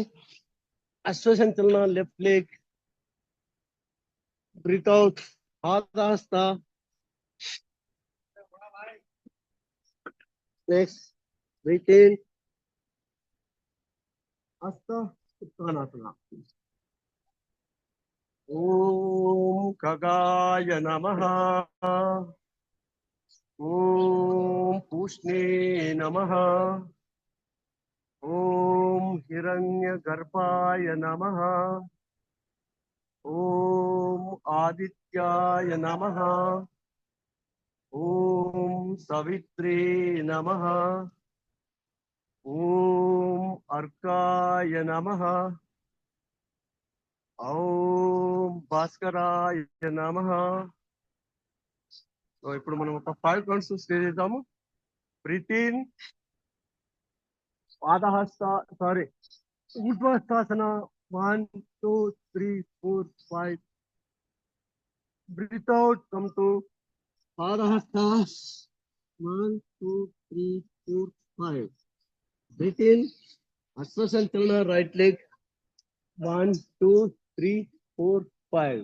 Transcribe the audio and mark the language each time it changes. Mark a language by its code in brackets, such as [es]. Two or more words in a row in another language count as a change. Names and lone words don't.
[en] Ashwa Sanchalana, left leg. Breathe out. Padahasta. Next. Breathe in. Asta Uttanasana. [sa] Om Kagaya Namaha. Om Pushne Namaha. Om Hiranyagarbhaya Namaha. Om Adityaya Namaha. Om Savitri Namaha. Om Arkaya Namaha. Om Bhaskaraya Namaha. [te] సో ఇప్పుడు మనం ఒక 5 counts స్టే చేద్దాము. [en] breathe in, పాదహస్త, సారీ, ఊర్ధ్వస్థాసన. 1, 2, 3, 4, 5. Breathe out, come to Padahasta. 1, 2, 3, 4, 5. Breathe in, Asvasantalana, right leg. 1, 2, 3, 4, 5.